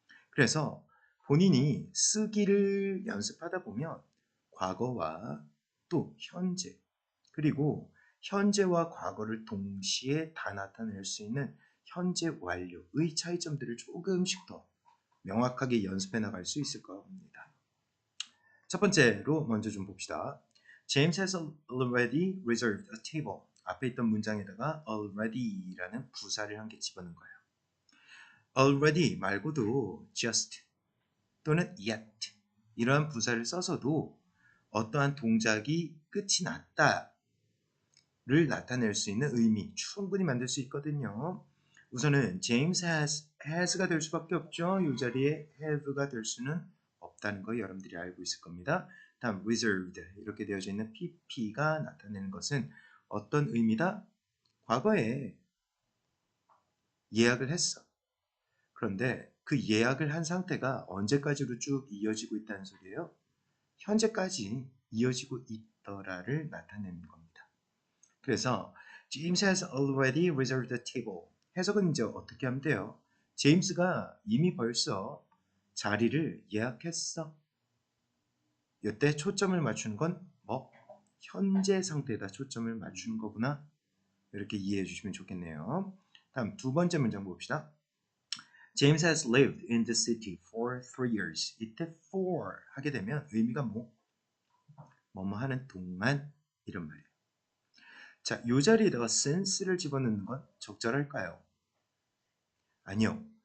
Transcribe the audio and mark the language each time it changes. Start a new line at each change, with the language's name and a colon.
Korean: 그래서 본인이 쓰기를 연습하다 보면 과거와 또 현재 그리고 현재와 과거를 동시에 다 나타낼 수 있는 현재 완료의 차이점들을 조금씩 더 명확하게 연습해 나갈 수 있을 겁니다. 첫 번째로 먼저 좀 봅시다.
English: James has already reserved a table.
Korean: 앞에 있던 문장에다가 already라는 부사를 한 개 집어넣은 거예요. already 말고도 just 또는 yet 이러한 부사를 써서도 어떠한 동작이 끝이 났다를 나타낼 수 있는 의미 충분히 만들 수 있거든요. 우선은
English: James has
Korean: 가 될 수밖에 없죠. 이 자리에 have가 될 수는 없다는 거 여러분들이 알고 있을 겁니다. 다음 reserved 이렇게 되어져 있는 pp가 나타내는 것은 어떤 의미다? 과거에 예약을 했어. 그런데 그 예약을 한 상태가 언제까지로 쭉 이어지고 있다는 소리예요. 현재까지 이어지고 있더라를 나타내는 겁니다. 그래서
English: James has already reserved the table.
Korean: 해석은 이제 어떻게 하면 돼요? 제임스가 이미 벌써 자리를 예약했어. 이때 초점을 맞추는 건 뭐? 현재 상태에다 초점을 맞추는 거구나. 이렇게 이해해 주시면 좋겠네요. 다음 두 번째 문장 봅시다.
English: James has lived in the city for 3 years.
Korean: 이때 for 하게 되면 의미가 뭐뭐 하는 동안 이런 말이에요. 자, 이 자리에다가 since를 집어넣는 건 적절할까요? 아니요.